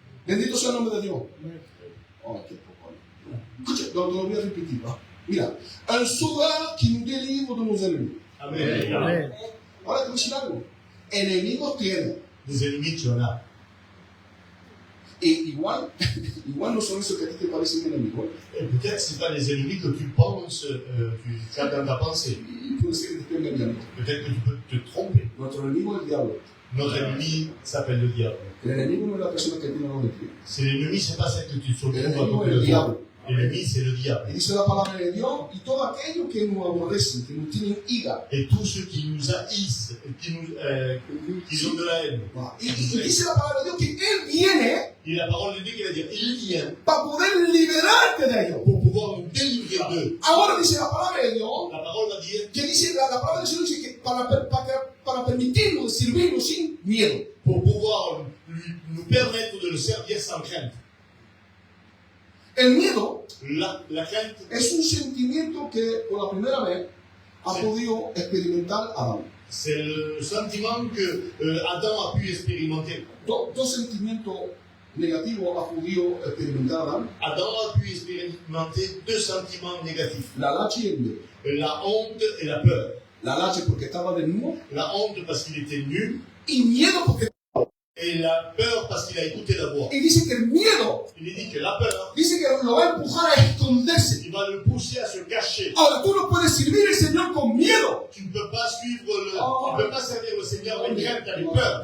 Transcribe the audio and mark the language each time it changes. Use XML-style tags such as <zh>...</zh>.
<es>Bendito sea el nombre de Dios. Oh, qué poco. Escucha, lo voy a repetir. ¿Va?</es> <fr>Mira, un sauveur qui nous délivre de nos ennemis. Amen. Amen.</fr> <es>Ahora te voy a decir algo. Enemigos tiene.</es> <fr>Des ennemis, tu en as.</fr> <es>Y igual no son esos que a ti te parecen enemigos.</es> <fr>Et peut-être que ce n'est pas les ennemis que tu penses, tu as dans ta pensée.</fr> <es>Y puede ser que te estén engañando.</es> <fr>Peut-être que tu peux te tromper.</fr> <es>Nuestro enemigo es el diablo.</es> <fr>Notre ennemi s'appelle le diable.</fr> <es>El enemigo no es la persona que tiene la de ti.</es> <fr>C'est l'ennemi, c'est pas celle que tu te</fr> <es>El</es> <fr>retrouves à</fr> <es>enemigo</es> <fr>côté</fr> <es>es el</es> <fr>de toi.</fr> <es>diablo.</es> <fr>L'ennemi, c'est le</fr> <es>Y</es> <fr>diable.</fr> <es>dice la palabra de Dios, y todo aquello que nos aborrecen, que nos tienen ira.</es> <fr>Et tous ceux qui nous haïssent, qui ont de la haine.</fr> <es>Y dice la palabra de Dios que Él viene</es> <fr>Et la parole de Dieu qui va dire, il vient</fr> <es>para poder liberarte de ellos.</es> <fr>pour pouvoir nous délivrer d'eux.</fr> <es>Ahora dice la palabra de Dios,</es> <fr>La parole va dire,</fr> <es>que dice la palabra de Dios dice que para permitirnos servirnos sin miedo.</es> <fr>pour pouvoir nous permettre de le servir sans crainte.</fr> <es>El miedo</es> <fr>La crainte,</fr> <es>es un sentimiento que por la primera vez ha podido experimentar Adán.</es> <fr>c'est le sentiment que Adam a pu expérimenter.</fr> <es>Dos sentimientos negativos ha podido experimentar Adán:</es> <fr>Adam a pu expérimenter deux sentiments négatifs.</fr> <es>la lache y el miedo.</es> <fr>La honte et la peur.</fr> <es>La lache porque estaba desnudo</es> <fr>La honte parce qu'il était nu,</fr> <es>y miedo porque...</es> <fr>et la peur parce qu'il a écouté la voix.</fr> <es>Y dice que el miedo,</es> <fr>Il dit que la peur,</fr> <es>dice que lo va a empujar a esconderse.</es> <fr>il va le pousser à se cacher.</fr> <es>Ahora tú no puedes servir al Señor con miedo.</es> <fr>Tu ne peux pas suivre tu ne peux pas servir le Seigneur avec crainte, avec peur.</fr>